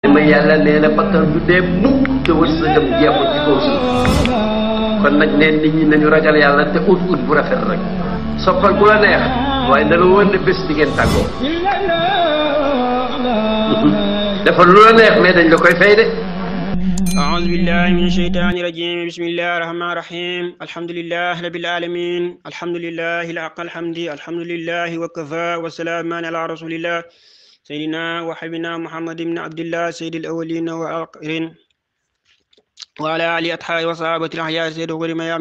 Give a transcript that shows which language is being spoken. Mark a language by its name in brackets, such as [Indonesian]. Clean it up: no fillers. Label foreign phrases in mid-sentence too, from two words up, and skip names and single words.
[Wolof] ma yàlla nee na bakkan du dee mukk te wërsëgam jeexul ci kaw suuf kon nag neen nit ñi nañu ragal yàlla te ut bu rafet rek soppal ku la neex waaye dana wër ne bés di ngeen tàggoo dafa lu la neex mais dañ la koy fay de. [Arabic] أعوذ بالله من الشيطان الرجيم بسم الله الرحمن الرحيم الحمد لله رب العالمين الحمد لله الحق الحمد الحمد لله وكفى وسلام على رسول الله سيدنا وحبيبنا محمد بن عبد الله سيد الأولين والآخرين وعلى آله أصحابه وصحابة الأحياء سيد غير ميامين